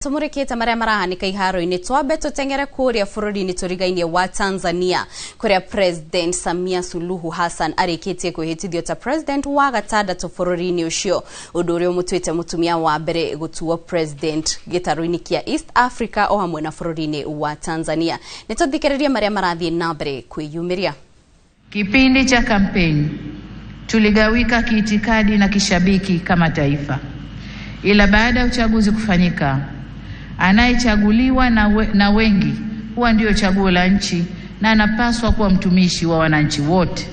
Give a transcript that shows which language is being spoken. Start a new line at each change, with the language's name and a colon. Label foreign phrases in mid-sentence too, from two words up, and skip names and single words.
Kikuyu: tumurikite maria marahanika iharo-ini twabe tutengere kuria bururi-ini turigaine wa Tanzania kuria President Samia Suluhu Hassan arikitie kuhitithio ta President wa gatandatu bururi-ini ucio undu uria mutwite mutumia wa mbere gutuo President gitaru-ini kia
English: East Africa
Kikuyu: o hamwe na bururi-ini wa Tanzania. Nituthikiririe maria marathie na mbere kwiyumiria.
Swahili: Kipindi cha kampeni tuligawika kiitikadi na kishabiki kama taifa. Ila baada ya uchaguzi kufanyika, anayechaguliwa na wengi huwa ndio chaguo la nchi na anapaswa kuwa mtumishi wa wananchi wote.